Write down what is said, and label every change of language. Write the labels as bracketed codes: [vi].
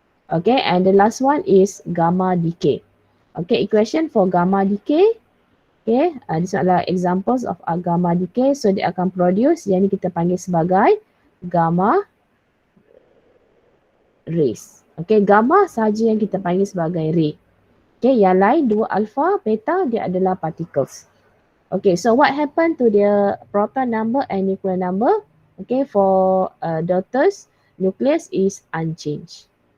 [en] Okay, and the last one is gamma decay. Okay, equation for gamma decay. Okay, this [ms] adalah [en] examples of gamma decay. [ms] So dia akan [en] produce, [ms] yang ni kita panggil sebagai gamma rays. Okay, gamma sahaja yang kita panggil sebagai ray. Okay, yang lain dua alpha, beta dia adalah particles. [en] Okay, so what happened to the proton number and nuclear number? Okay, for daughters, nucleus is unchanged.